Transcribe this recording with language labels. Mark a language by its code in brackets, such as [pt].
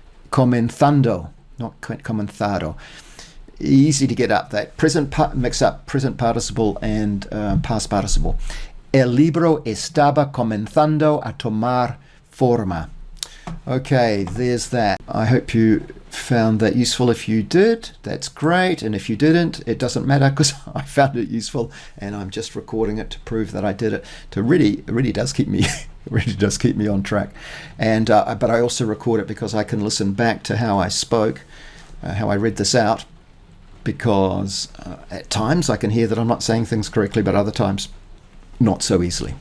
[en] Comenzando, not comenzado. Easy to get up that. Mix up present participle and past participle. [es] El libro estaba comenzando a tomar forma. [en] Okay, there's that. I hope you found that useful. If you did, that's great. And if you didn't, it doesn't matter, because I found it useful and I'm just recording it to prove that I did it. It really does keep me on track. And but I also record it because I can listen back to how I spoke, how I read this out, because at times I can hear that I'm not saying things correctly, but other times not so easily.